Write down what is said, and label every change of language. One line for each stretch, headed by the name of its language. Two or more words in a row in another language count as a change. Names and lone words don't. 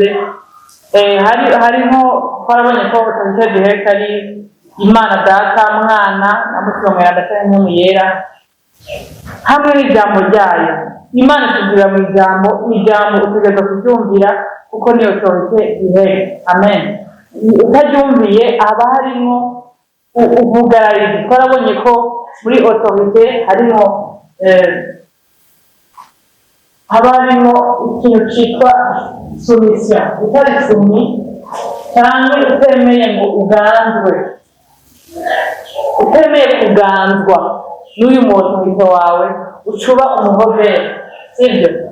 Rundi: Harimo twarabonye ko
French: autorité directe
Rundi: ari Imana Data, Mwana na Mutima Mweranda cyangwa Impwemu Yera hamwe n'ijambo ryayo. Imana tugira mu ijambo utegereza kuryumvira kuko niyo
French: autorité directe.
Rundi: Amen. Utaryumviye haba harimo ubugararizi. Twarabonye ko muri autorité harimo ikintu cyitwa soumission. Utari sumi cyangwa utemeye ngo uganzwe, utemeye kuganzwa n'uyu muntu wawe ucuba umuhobere, sibyo?